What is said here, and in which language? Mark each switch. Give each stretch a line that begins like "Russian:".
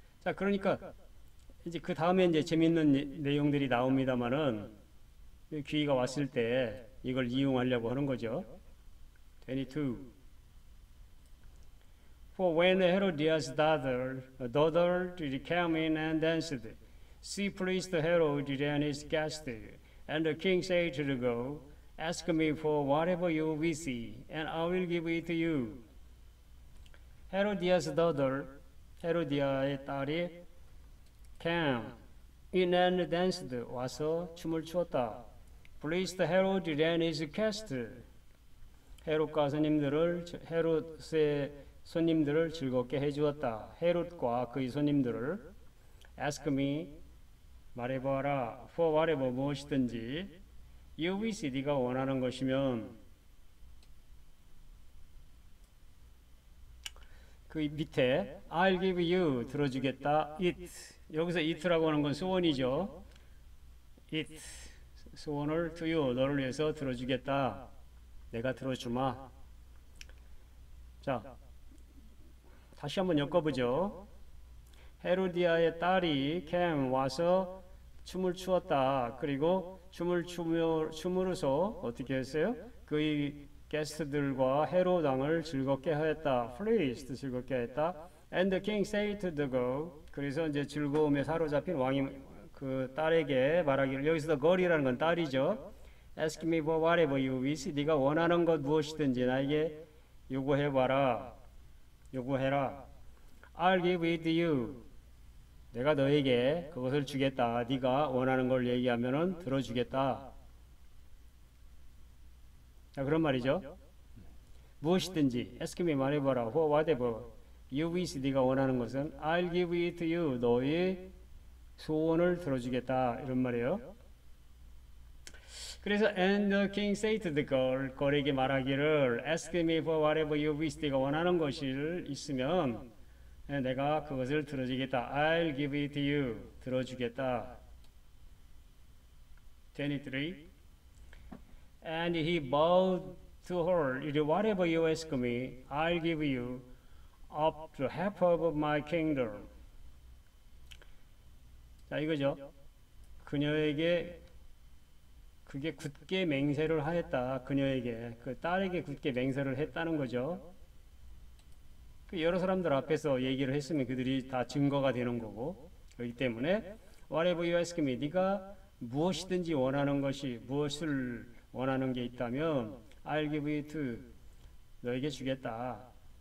Korean: 자, 그러니까 이제 그 다음에 이제 재밌는 내용들이 나옵니다만은 기회가 왔을 때 이걸 이용하려고 하는 거죠. 22.
English: For when Herodias' daughter came in and danced, she pleased Herod and his guests, and the king said to the girl, Ask me for whatever you wish, and I will give it to you. Herodias' daughter,
Korean: 헤로디아의 딸이
English: came in and danced,
Korean: 와서 춤을 추었다.
English: Pleased Herod and his guests,
Korean: 헤롯의 손님들을 즐겁게 해주었다. 헤롯과 그의 손님들을
English: ask me,
Korean: 말해봐라,
English: for whatever,
Korean: 무엇이든지
English: you wish,
Korean: 네가 원하는 것이면 그 밑에
English: I'll give you,
Korean: 들어주겠다. it, 여기서 it라고 하는 건 소원이죠. it, 소원을
English: to you,
Korean: 너를 위해서 들어주겠다. 내가 들어주마. 자, 다시 한번 엮어보죠. 헤로디아의 딸이 came, 와서 춤을 추었다. 그리고 춤을 춤으로써 어떻게 했어요? 그의 게스트들과 헤롯 왕을 즐겁게 하였다. pleased, 즐겁게 하였다.
English: And the king said to the girl,
Korean: 그래서 이제 즐거움에 사로잡힌 왕이 그 딸에게 말하기를, 여기서 girl이라는 건 딸이죠.
English: Ask me for whatever you wish,
Korean: 네가 원하는 것 무엇이든지 나에게 요구해봐라. 요구해라.
English: I'll give it to you.
Korean: 내가 너에게 그것을 주겠다. 네가 원하는 걸 얘기하면은 들어주겠다. 자, 그런 말이죠. 무엇이든지
English: ask me,
Korean: 말해봐라.
English: for whatever you wish,
Korean: 네가 원하는 것은
English: I'll give it to you.
Korean: 너의 소원을 들어주겠다. 이런 말이에요. 그래서
English: and the king said to the girl,
Korean: 걸에게 말하기를
English: ask me for whatever you wish,
Korean: 네가 원하는 것이 있으면 내가 그것을 들어주겠다.
English: I'll give it to you.
Korean: 들어주겠다.
English: 23. And he bowed to her, whatever you ask me, I'll give you up to half of my kingdom.
Korean: 자, 이거죠. 그녀에게 그게 굳게 맹세를 하였다. 그녀에게, 그 딸에게 굳게 맹세를 했다는 거죠. 그 여러 사람들 앞에서 얘기를 했으면 그들이 다 증거가 되는 거고, 그렇기 때문에
English: whatever you ask me,
Korean: 네가 무엇이든지 원하는 것이, 무엇을 원하는 게 있다면
English: I'll give it to,
Korean: 너에게 주겠다.